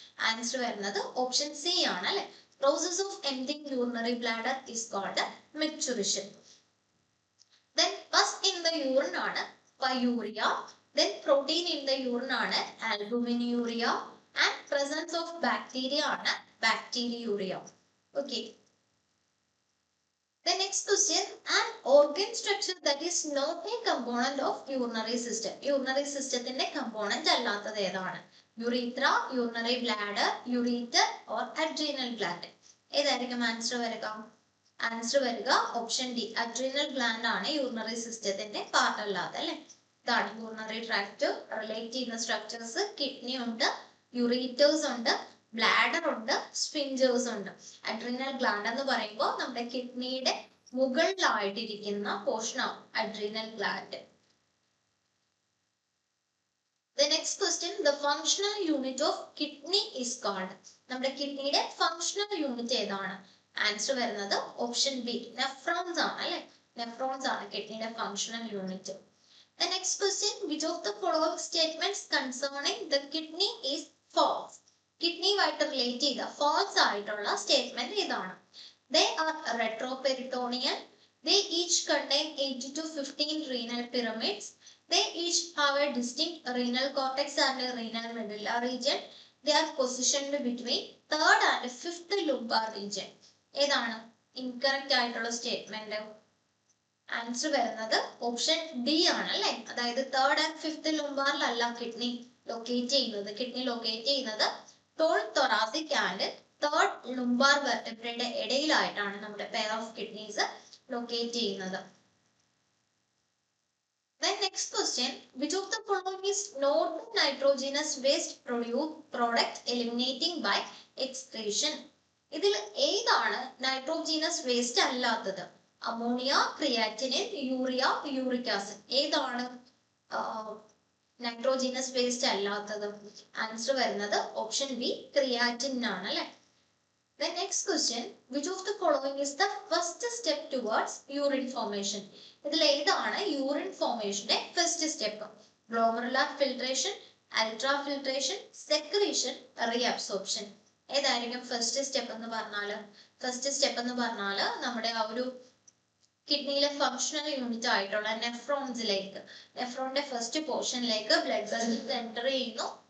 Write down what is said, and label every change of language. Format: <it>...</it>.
<ml>Answer വരുന്നത് option C ആണ് അല്ലെ.</ml> <en>Process of emptying urinary bladder is called micturition. Then pus in the urine ആണ് pyuria. Then protein in the urine ആണ് albuminuria. And presence of bacteria ആണ് bacteriuria. Okay. The next question, an organ structure that is not a component of urinary system.</en> <ml>Urinary system ത്തിന്റെ component അല്ലാത്തത് ഏതാണ്?</ml> <en>Urethra, urinary bladder, ureter or adrenal gland.</en> <ml>ഏതായിരിക്കും answer വരിക? Answer വരിക option D, adrenal gland ആണ് urinary system part അല്ലാതെ അല്ലെ. ഇതാണ് urinary tract റിലേറ്റ് ചെയ്യുന്ന സ്ട്രക്ചേഴ്സ്. കിഡ്നി ഉണ്ട്, യുറീറ്റേഴ്സ് ഉണ്ട്, ബ്ലാഡർ ഉണ്ട്, സ്ഫിഞ്ചേഴ്സ് ഉണ്ട്. അഡ്രീനൽ ഗ്ലാൻഡ് എന്ന് പറയുമ്പോൾ നമ്മുടെ കിഡ്നിയുടെ മുകളിലായിട്ടിരിക്കുന്ന പോർഷൻ ആണ് adrenal gland.</ml> <en>The next question, the functional unit of kidney is called.</en> <ml>നമ്മുടെ കിഡ്നിയുടെ ഫങ്ഷണൽ യൂണിറ്റ് ഏതാണ്? ആൻസർ വരുന്നത് ഓപ്ഷൻ ബി, നെഫ്രോൺസ് ആണ് അല്ലെ. നെഫ്രോൺസ് ആണ് കിഡ്നിയുടെ functional unit.</ml> <en>The next question, which of the following statements concerning the kidney is false?</en> <ml>കിഡ്നിയുമായിട്ട് relate ചെയ്ത false ആയിട്ടുള്ള സ്റ്റേറ്റ്മെന്റ് ഏതാണ്?</ml> <en>They are retroperitoneal. They each contain 8 to 15 renal pyramids. They each have a distinct renal cortex and a renal medulla region. They are positioned between third and fifth lumbar region.</en> <ml>ഏതാണ് incorrect ആയിട്ടുള്ള statement? Answer വരുന്നത് option D ആണ് അല്ലെ. അതായത് third and fifth ലുംബാറിലല്ല kidney locate ചെയ്യുന്നത്. Kidney locate ചെയ്യുന്നത് തോൾ thoracic and third ലുംബാർ വെർട്ടിബ്രയുടെ ഇടയിലായിട്ടാണ് നമ്മുടെ പെയർ ഓഫ് കിഡ്നീസ് ലൊക്കേറ്റ് ചെയ്യുന്നത്.</ml> <en>Then next question, which of the following is not the nitrogenous waste product eliminating by excretion?</en> <ml>ഇതിൽ ഏതാണ് നൈട്രോജീനസ് വേസ്റ്റ് അല്ലാത്തത്? Ammonia, creatinine, urea, uric acid. ഏതാണ് nitrogenous waste അല്ലാത്തത്? Answer വരുന്നത് option B, creatine ആണ് അല്ലെ.</ml> <en>The next question, which of the following is the first step towards urine formation?</en> <ml>ഇതിൽ ഏതാണ് urine ഫോർമേഷന്റെ first step? Glomerular filtration, ultrafiltration, secretion, reabsorption. ഏതായിരിക്കും first step എന്ന് പറഞ്ഞാൽ? ഫസ്റ്റ് സ്റ്റെപ്പ് എന്ന് പറഞ്ഞാൽ നമ്മുടെ ആ ഒരു കിഡ്നിയിലെ ഫങ്ഷണൽ യൂണിറ്റ് ആയിട്ടുള്ള നെഫ്രോൺസിലേക്ക്, നെഫ്രോണിന്റെ ഫസ്റ്റ് പോർഷനിലേക്ക് ബ്ലഡ് വെസൽസ് എൻ്റർ ചെയ്യുന്നു.</ml>